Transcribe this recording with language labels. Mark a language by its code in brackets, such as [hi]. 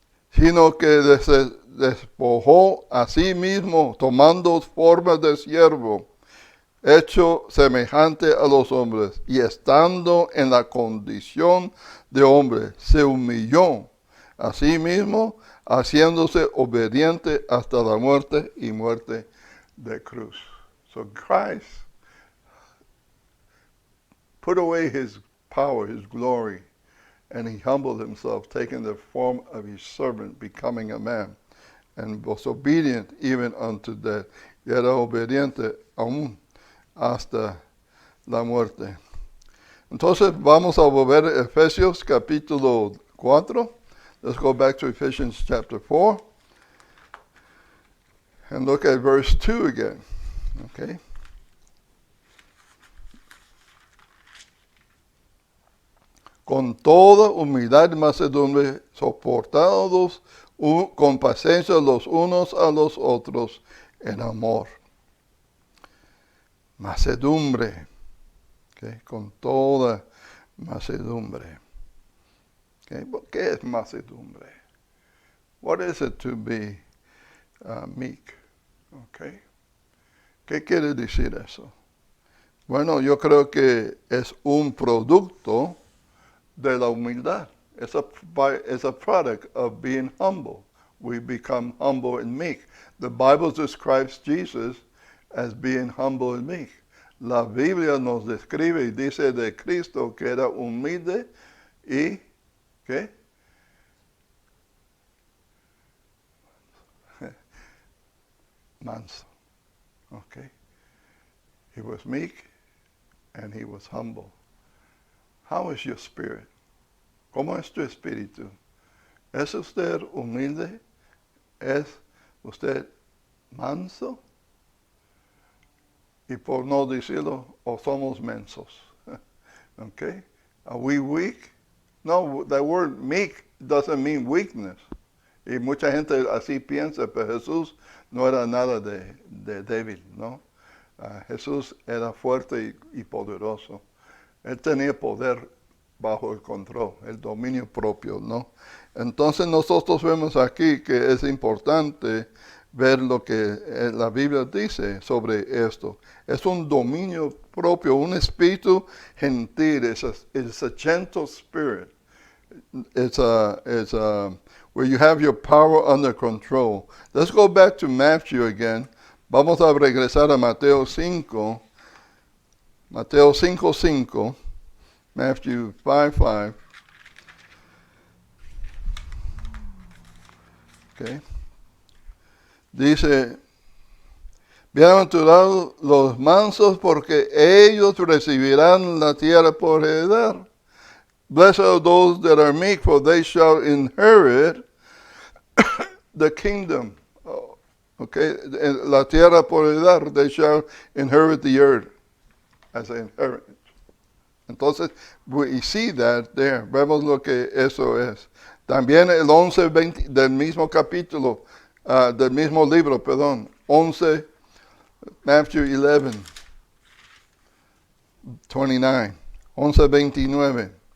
[es] Sino que despojó a sí mismo, tomando forma de siervo, hecho semejante a los hombres, y estando en la condición de hombre, se humilló a sí mismo, haciéndose obediente hasta la muerte y muerte de cruz. [en] So Christ put away his power, his glory, and he humbled himself, taking the form of his servant, becoming a man, and was obedient even unto death. [es] Y era obediente aún hasta la muerte. Entonces vamos a volver a Efesios capítulo 4. [en] Let's go back to Ephesians chapter 4 and look at verse 2 again. Okay. [es] Con toda humildad y mansedumbre, soportados con paciencia los unos a los otros en amor. Mansedumbre, okay, con toda mansedumbre. [en] Okay, [es] ¿qué es mansedumbre? [en] What is it to be meek? Okay. [es] ¿Qué quiere decir eso? Bueno, yo creo que es un producto de la humildad. [en] It's a product of being humble. We become humble and meek. The Bible describes Jesus as being humble and meek. [es] La Biblia nos describe y dice de Cristo que era humilde y ¿qué? Manso. Okay. [en] He was meek and he was humble. How is your spirit? [es] ¿Cómo es tu espíritu? ¿Es usted humilde? ¿Es usted manso? Y por no decirlo, o somos mensos. Okay? [en] Are we weak No, the word meek doesn't mean weakness. [es] Y mucha gente así piensa, pero Jesús no era nada de débil, ¿no? Jesús era fuerte y poderoso. Él tenía poder bajo el control, el dominio propio, ¿no? Entonces nosotros vemos aquí que es importante ver lo que la Biblia dice sobre esto. Es un dominio propio, un espíritu gentil. [en] It's a gentle spirit. It's where you have your power under control. Let's go back to Matthew again. [es] Vamos a regresar a Mateo 5. Mateo 5:5. [en] Matthew 5:5. Okay. [es] Dice, bienaventurados los mansos porque ellos recibirán la tierra por heredad. [en] Blessed are those that are meek, for they shall inherit the kingdom. Okay, [es] la tierra por heredad, [en] they shall inherit the earth as an inheritance. [es] Entonces, [en] we see that there. [es] Vemos lo que eso es. También el 11:20 del mismo capítulo, del mismo libro, perdón. [en] 11, Matthew 11:29. 11:29.